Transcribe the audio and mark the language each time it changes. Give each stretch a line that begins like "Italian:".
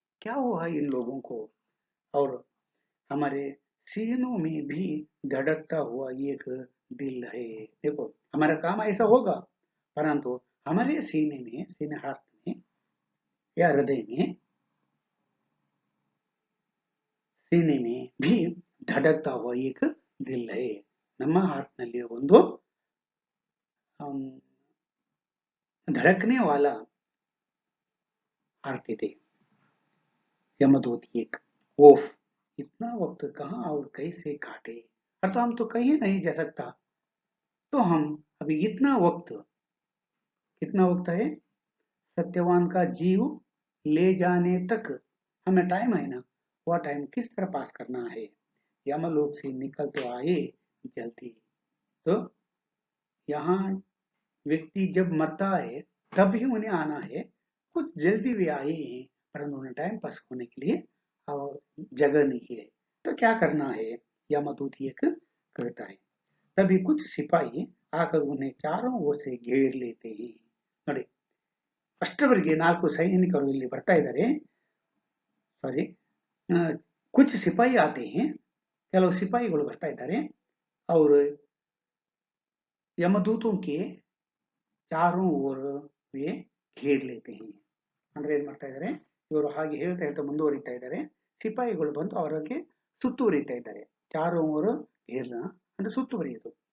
Hindi: क्या हुआ इन लोगों को? और हमारे सीनों में भी धड़कता हुआ एक दिल है। देखो, हमारा काम ऐसा होगा, परंतु हमारे सीने हाथ में या हृदय में सीने में भी धड़कता हुआ एक दिल है।
Kannada: ನಮ್ಮ ಹಾರ್ಟ್ನಲ್ಲಿ ಒಂದು
Hindi: धड़कने वाला हार्ट
Kannada: ಇದೆ।
Hindi: यमदूत एक ओफ, इतना वक्त कहाँ और कैसे काटे, अर्थात हम तो कहीं नहीं जा सकता, तो हम अभी कितना वक्त है सत्यवान का जीव ले जाने तक हमें टाइम है ना, वह टाइम किस तरह पास करना है। यमलोक से निकल तो आए जल्दी। तो यहाँ व्यक्ति जब मरता है तब ही उन्हें आना है, कुछ जल्दी भी आए हैं, परंतु उन्हें टाइम पास होने के लिए और जगह नहीं है। तो क्या करना है, यमदूत एक कहता है। तभी कुछ सिपाही आकर उन्हें चारों ओर से घेर लेते हैं।
Kannada: ನೋಡಿ, ಅಷ್ಟರವರೆಗೆ 4 ಸೈನಿಕರು ಇಲ್ಲಿ ಬರ್ತಾ ಇದ್ದಾರೆ। ಸಾರಿ,
Hindi: कुछ सिपाही आते हैं,
Kannada: ಕೆಲವು ಸಿಪಾಯಿಗಳು ಬರ್ತಾ ಇದ್ದಾರೆ।
Hindi: और यमदूतों के चारों ओर वे घेर लेते हैं।
Kannada: ಅಂದ್ರೆ ಏನ್ ಮಾಡ್ತಾ ಇದ್ದಾರೆ, ಇವರು ಹಾಗೆ ಹೇಳ್ತಾ ಹೇಳ್ತಾ ಮುಂದುವರಿತಾ ಇದ್ದಾರೆ, ಸಿಪಾಯಿಗಳು ಬಂದು ಅವರಿಗೆ ಸುತ್ತುವರಿತಾ ಇದ್ದಾರೆ।
Hindi: ಚಾರೋ ಓರ್ घेरना
Kannada: ಅಂದ್ರೆ ಸುತ್ತುವರಿಯೋದು।